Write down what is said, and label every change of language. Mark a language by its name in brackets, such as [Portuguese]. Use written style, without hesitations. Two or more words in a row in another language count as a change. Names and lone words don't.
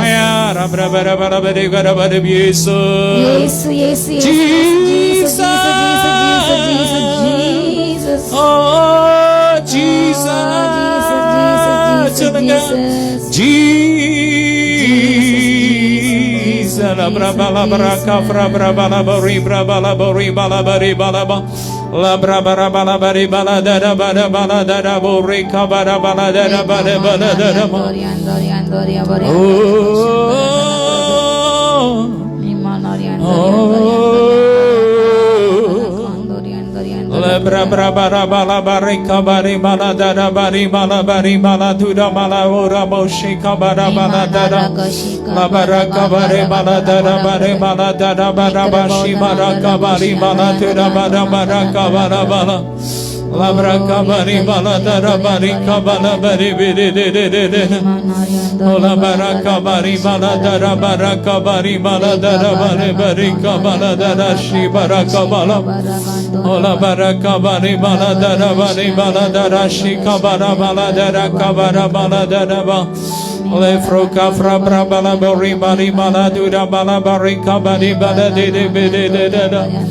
[English] Oh Jesus, Jesus, la brabala baraka brabala bari brabala bari bala bari bala ba la brabara bala bari bala dara bala bala dara bori kabara bala dara bala bala dara ba. Bra bra bara bala bari kabari bala dara bari bala bari bala dura bala ora boshi kabara bala dara la bara kabari bala dara bari bala dara bara bashi bara kabari bala dura bara bara kabara bala la bara kabari bala dara bari kabala bari biri de de de de la bara kabari bala dara bara kabari bala dara bari bari kabala dara shi bara kabala ola baraka bari bala dara bari bala dara shi kabara bala dara kabara bala dara ba le froka fra bra bala bari bari bala dura bala bari kabari bala de de de de de de.